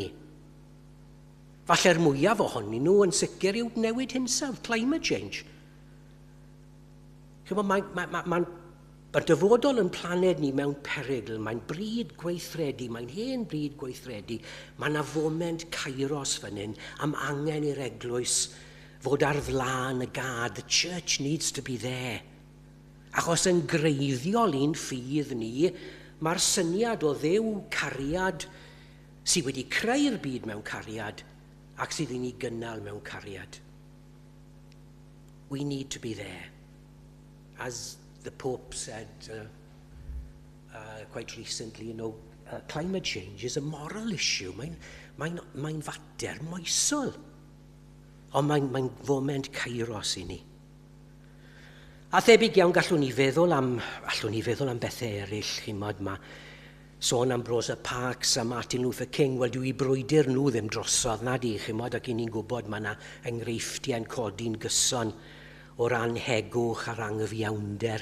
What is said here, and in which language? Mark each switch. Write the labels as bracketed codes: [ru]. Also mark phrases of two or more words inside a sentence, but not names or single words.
[cy] Falle'r mwyaf ohonyn nhw yn sicr yw newid hinsawdd, [en] climate change. [cy] Mae'n dyfodol yn planed ni mewn perygl, mae'n bryd gweithredu, mae'n hen bryd gweithredu. Mae yna foment Kairos fan hyn am angen i'r eglwys fod ar flaen y gad. [en] The church needs to be there. [cy] Achos yn greiddiol un ffydd ni, mae'r syniad o Dduw cariad sydd wedi creu'r byd mewn cariad ac sydd yn ei gynnal mewn cariad. [en] We need to be there. As the Pope said quite recently, climate change is a moral issue. [cy] Mae'n fater moesol. Ond mae'n foment Kairos i ni. A thebyg iawn allwn ni feddwl am bethau eraill, chimod, mae sôn am Rosa Parks a Martin Luther King, wel dwi brwydr nhw ddim drosodd na di, chimod, ac i ni'n gwybod mae yna enghreifftiau'n codi'n gyson o ran hegwch a'r anghyfiawnder.